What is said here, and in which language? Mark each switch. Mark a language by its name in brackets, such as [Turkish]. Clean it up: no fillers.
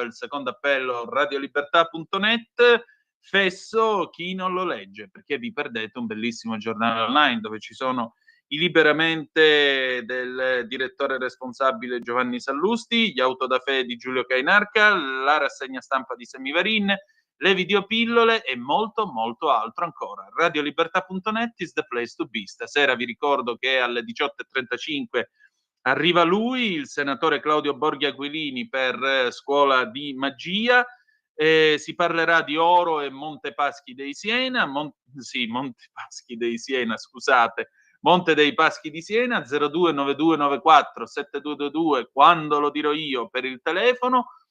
[Italian] Il secondo appello, radiolibertà.net, fesso chi non lo legge, perché vi perdete un bellissimo giornale online dove ci sono i liberamente del direttore responsabile Giovanni Sallusti, gli autodafè di Giulio Cainarca, la rassegna stampa di Semivarin, le videopillole e molto altro ancora. [English] Radiolibertà.net is the place to be. [Italian] Stasera vi ricordo che alle 18:35 arriva lui, il senatore Claudio Borghi Aquilini, per Scuola di Magia. Si parlerà di oro e Monte Paschi dei Siena, Monte Paschi dei Siena, scusate, Monte dei Paschi di Siena, 029294 7222, quando lo dirò io, per il telefono.